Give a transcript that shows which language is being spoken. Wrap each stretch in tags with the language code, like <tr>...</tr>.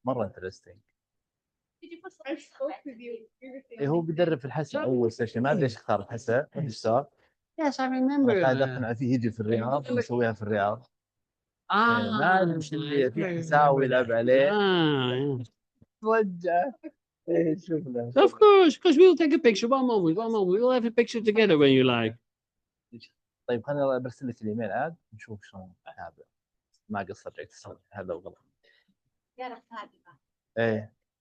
<ar>مرة interesting.</ar> <en>I spoke with you previously.</en> <ar>هو بيدرب في الحسا أول سيشن ما أدري إيش اختار الحسا إيش صار؟</ar> <en>Yes, I remember.</en> <ar>قاعد أقنع فيه يجي في الرياض ونسويها في الرياض. ما أدري إيش اللي في حساوي يلعب عليه. توجه. شوف له.</ar> <en>Of course, because we'll take a picture. One moment. We'll have a picture together when you like.</en> <ar>طيب خليني برسل لك الايميل عاد نشوف شلون هذا ما قصر هذا وغلط. ايه</ar>